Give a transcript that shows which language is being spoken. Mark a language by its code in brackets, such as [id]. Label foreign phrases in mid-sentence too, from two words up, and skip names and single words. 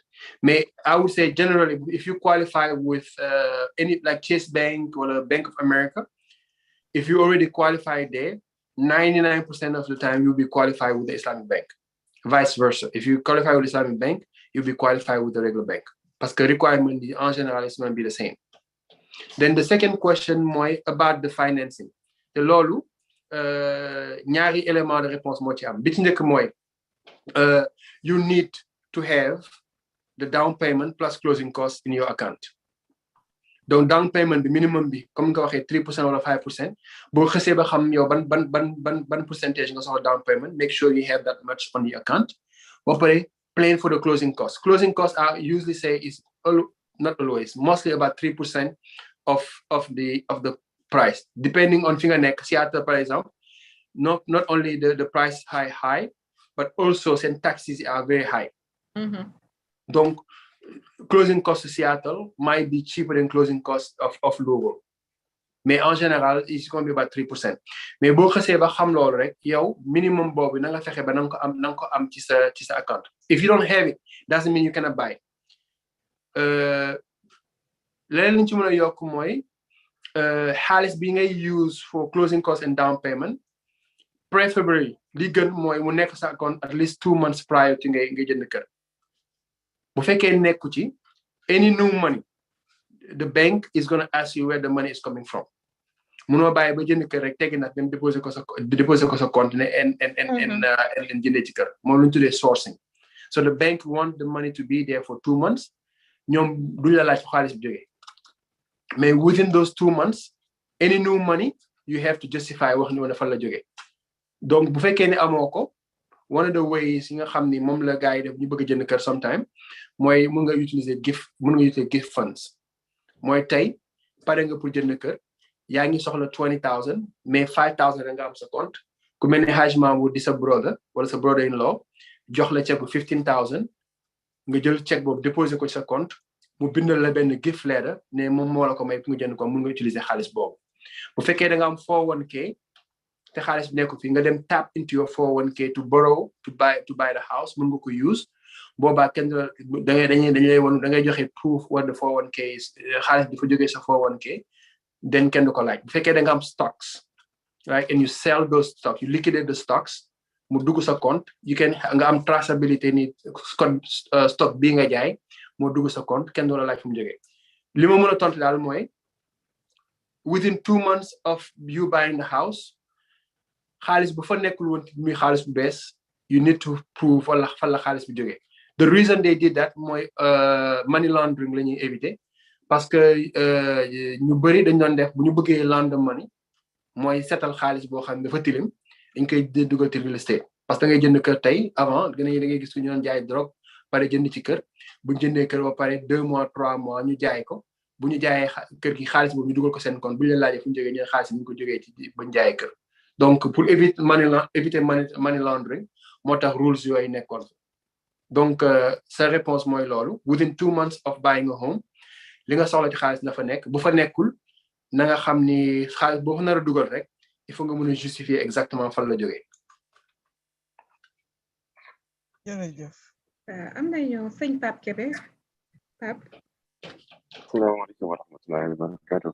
[en] I would say generally, if you qualify with any like Chase Bank or Bank of America, if you already qualified there, 99% of the time you'll be qualified with the Islamic bank. Vice versa. If you qualify with the Islamic bank, you'll be qualified with the regular bank. Because the requirement in general is going to be the same. Then the second question moi about the financing. [wo] The lolu ñaari [fr] élément de réponse [wo] mo ci am. Bi ci ñëk moy [en] you need to have the down payment plus closing costs in your account. Donc down payment the minimum bi comme [wo] nga waxé [en] 3% or 5%. [wo] Bo xëssé ba xam yow ban percentage nga soxla [en] down payment, make sure you have that much on the account. [wo] Ba paré [en] plan for the closing costs. Closing costs I usually say is not always, mostly about 3% of the price, depending on finger neck. Seattle, for example, not only the price high, but also some taxes are very high. Donc, closing cost of Seattle might be cheaper than closing cost of Louisville. [fr] Mais en général, [en] it's going to be about 3%. [wo] Mais boo xasee ba xam loolu rek yow minimum boobu na nga fexe ba na nga ko am ci sa account. [en] If you don't have it, doesn't mean you cannot buy. [wo] Leneen li ñu ci mën a yokk mooy xaalis bi ngay use [en] for closing cost and down payment [wo] preferably li gën mooy mu nekk sa account [en] at least 2 months prior to [wo] ngay jënd kër. Bu fekkee nekku ci [en] any new money, the bank is going to ask you where the money is coming from. [wo] Munoo bàyyi ba jënd kër rek teggi nag dem déposer ko sa compte ne and jëndee ci kër moom lu ñu tuddee sourcing. [en] So the bank want the money to be there for 2 months. [wo] ñoom duñ la laaj xaalis bi jógee. [en] Mais within those 2 months, any new money you have to justify [wo] wax ni woon fan la jógee. Donc bu fekkee ne amoo ko, [en] one of the ways [wo] yi nga xam ni moom la gars yi def ñu bëgg a jënd kër sometime mooy mun nga utiliser [en] gift funds. [wo] Mooy tey pare nga pour jënd kër yaa ngi soxla 20,000 mais 5,000 rek nga am sa compte ku mel ne Haj Mahmoud di sa brother wala sa [en] brother in law [wo] jox la chèque bu 15,000 nga jël chèque boobu déposer ko ci sa compte mu bindal la benn [en] gift letter [wo] ne moom moo la ko may pour nga jënd ko mun nga utiliser xaalis boobu. Bu fekkee da nga am 401k te xaalis bi nekku fi nga dem [en] tap into your 401k to borrow to buy the house [wo] mun nga ko use boobaa kenn dañuy lay won da ngay joxe [en] proof what the 401k is [wo] xaalis bi fa jógee sa 401k then kenn du ko laaj. Bu fekkee da nga am [en] stocks right and you sell those stocks, you liquidate the stocks [wo] mu dugg sa compte nga am traceability ni stock bi nga jaay mu dugg sa compte kenn du la laaj fu mu jógee. Li ma mën a tontu daal mooy [en] within 2 months of you buying the house [wo] xaalis bu fa nekkul woon muy xaalis bu bees [en] you need to prove [wo] wala fan la xaalis bi jógee. [en] The reason they did that [wo] mooy [en] money laundering [wo] la ñuy éviter [fr] parce que [wo] ñu bëri dañ doon def bu ñu bëggee [en] launder money [wo] mooy setal xaalis boo xam ne dafa tilim dañ koy dugal ci [en] real estate [fr] parce que [wo] da ngay jënd kër tey avant da ngay gis ku ñu doon jaay drogue pare jënd ci kër bu ñu jëndee kër ba pare 2 mois 3 mois ñu jaay ko bu ñu jaayee kër gi xaalis boobu ñu dugal ko seen compte bu ñu leen laajee fu ñu jógee ñu xaalis bi ñu ko jógee ci ba ñu jaayee kër. [fr] Donc pour éviter [en] money laundering [wo] moo tax rules yooyu nekkoon. Donc sa réponse mooy loolu [en] within 2 months of buying a home [wo] li nga soxla ci xaalis na fa nekk bu fa nekkul na nga xam ni xaalis boo fa nar a dugal rek [fr] il faut [wo] nga mën a [fr] justifier exactement [wo] fan la jógee. jërëjëf. am nañu sëñ Pape Kébé Pape. [ar] السلام عليكم ورحمة الله وبركاته.